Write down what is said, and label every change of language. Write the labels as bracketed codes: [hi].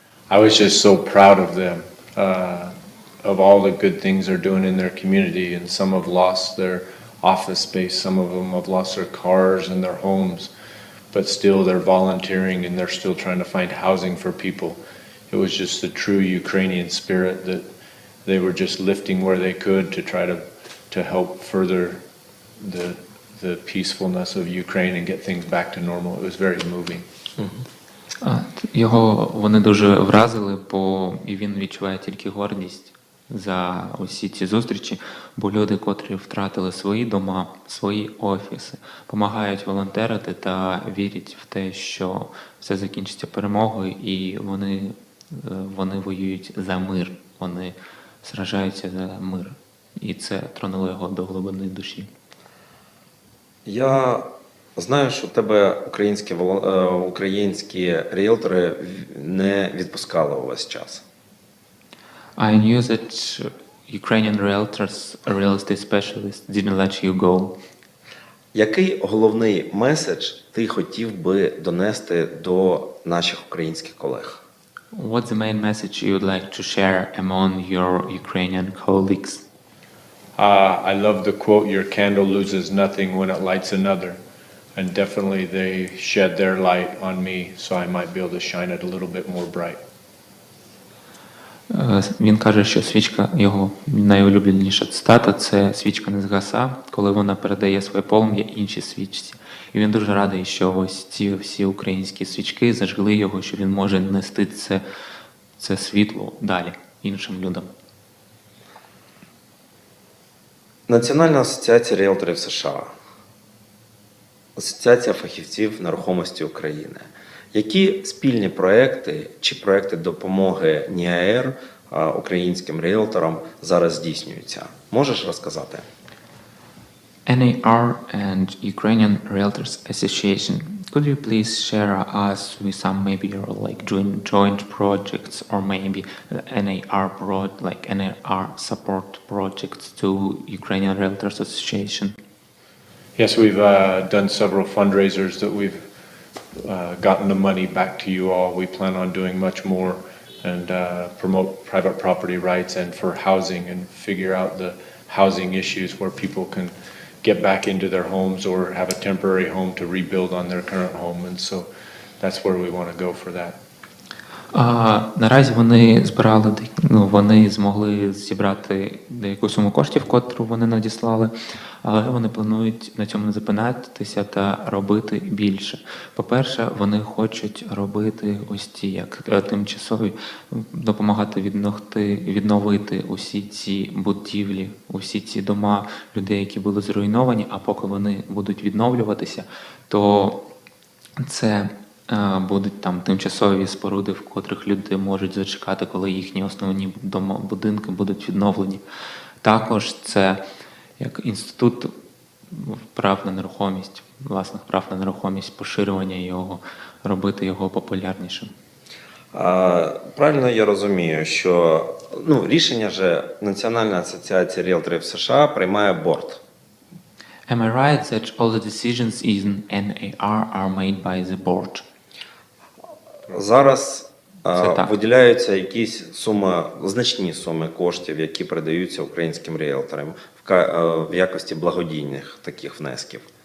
[en] I was just so proud of them, of all the good things they're doing in their community, and some have lost their office space, some of them have lost their cars and their homes, but still they're volunteering and they're still trying to find housing for people. It was just the true Ukrainian spirit that they were just lifting where they could to try to help further the peacefulness of Ukraine and get things back to normal. It was very moving. [uk] Його вони дуже вразили, і він відчуває тільки гордість за усі ці зустрічі, бо люди, котрі втратили свої дома, свої офіси, допомагають волонтерити та вірять в те, що все закінчиться перемогою, і вони воюють за мир, вони сражаються за мир. І це тронуло його до глибини душі. Я знаю, що тебе українські ріелтори не відпускали увесь час. [en] I knew that Ukrainian realtors, real estate specialists, didn't let you go. [uk] Який головний меседж ти хотів би донести до наших українських колег? [en] What's the main message you would like to share among your Ukrainian colleagues? I love the quote, "Your candle loses nothing when it lights another." And definitely they shed their light on me, so I might be able to shine it a little bit more bright. [uk] Він каже, що свічка, його найулюбленіша цитата, це свічка не згаса, коли вона передає своє полум'я іншій свічці. І він дуже радий, що ось ці всі українські свічки зажгли його, що він може нести це світло далі іншим людям. Національна асоціація ріелторів США. Асоціація фахівців нерухомості України. Які спільні проекти чи проекти допомоги НІАР українським ріелторам зараз здійснюються? Можеш розказати? [en] NAR and Ukrainian Realtors Association. Could you please share us with some maybe joint projects or maybe NAR support projects to Ukrainian Realtors Association? Yes, we've done several fundraisers that we've gotten the money back to you all. We plan on doing much more and promote private property rights and for housing and figure out the housing issues where people can get back into their homes or have a temporary home to rebuild on their current home. And so that's where we want to go for that. [uk] Наразі вони змогли зібрати деяку суму коштів, котру вони надіслали, але вони планують на цьому не зупинятися та робити більше. По-перше, вони хочуть робити ось ці як тимчасові, допомагати відновити усі ці будівлі, усі ці дома людей, які були зруйновані, а поки вони будуть відновлюватися, то це будуть там тимчасові споруди, в котрих люди можуть зачекати, коли їхні основні будинки будуть відновлені. Також це як інститут прав на нерухомість, власних прав на нерухомість, поширювання його, робити його популярнішим. Правильно я розумію, що рішення же Національна асоціація ріелторів США приймає борд. [en] Am I right that all the decisions in NAR are made by the board? [uk] Зараз Це так. виділяються якісь суми, значні суми коштів, які передаються українським ріелторам в якості благодійних таких внесків.